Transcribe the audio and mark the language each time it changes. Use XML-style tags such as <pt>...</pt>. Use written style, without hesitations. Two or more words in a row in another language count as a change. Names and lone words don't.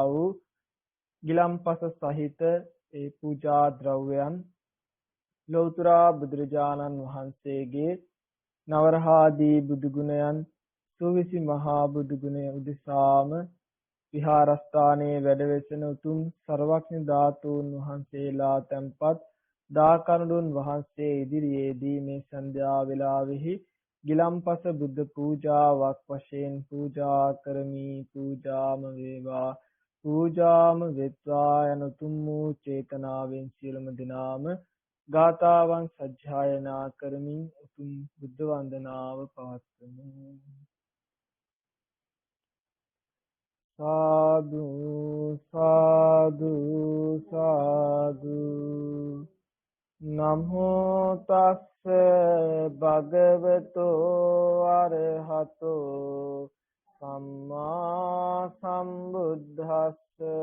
<si>වූ ගිලම්පස සහිත ඒ පූජා ද්‍රව්‍යයන් ලෞතර බුදුරජාණන් වහන්සේගේ නවරහාදී බුදු ගුණයන් සුවිසි මහා බුදු ගුණය උදෙසාම විහාරස්ථානයේ වැඩවෙසෙන උතුම් සර්වඥ ධාතුන් වහන්සේලා තැන්පත් දාකරණුන් වහන්සේ ඉදිරියේදී මේ සන්ධ්‍යා වේලාවෙහි ගිලම්පස බුද්ධ පූජාවක් වශයෙන් පූජා කරමි. පූජාම වේවා පූජාම වෙත්වා යන උතුම් වූ චේතනාවෙන් සියලුම දෙනාම ගාථාවන් සජ්ජායනා කරමින් උතුම් බුද්ධ වන්දනාව පවත්වමු. සාදු සාදු සාදු.</si> <pi>නමෝ තස්ස භගවතෝ අරහතෝ සම්මා සම්බුද්දස්ස.</pi>